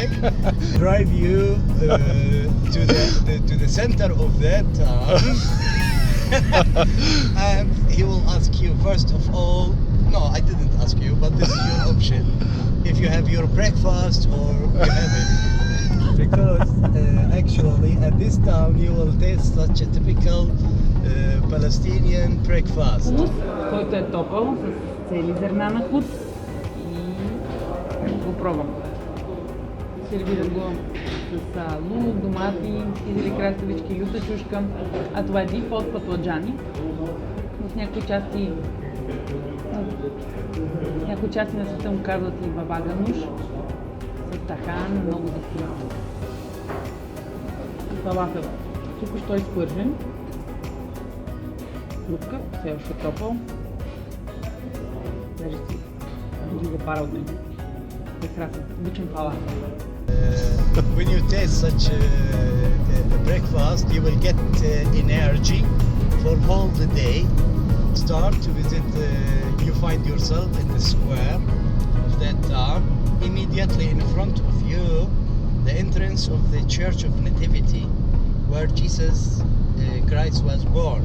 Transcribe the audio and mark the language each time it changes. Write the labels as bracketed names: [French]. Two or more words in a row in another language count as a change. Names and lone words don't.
[English] Drive you to the center of that town, and he will ask you first of all. No, I didn't ask you, but this is your option. If you have your breakfast or you have it, because actually at this town you will taste such a typical Palestinian breakfast. [Bulgarian] Хумус, който е топъл, с цели зърна на хут. Го пробвам. Сервирам го с лук, домати, изели краставички, люта чушка, а това е дип от патладжани. В някои части на света му казват и баба гануш с тахан, много дискретно. Фалафел. Тук що изпържен. Лупка, все още топъл. Даже си дори запара от него. Прекрасно. Обичам фалафел. [English] When you taste such a breakfast, you will get energy for all the day. Start to visit, you find yourself in the square of that town. Immediately in front of you, the entrance of the Church of Nativity, where Jesus Christ was born.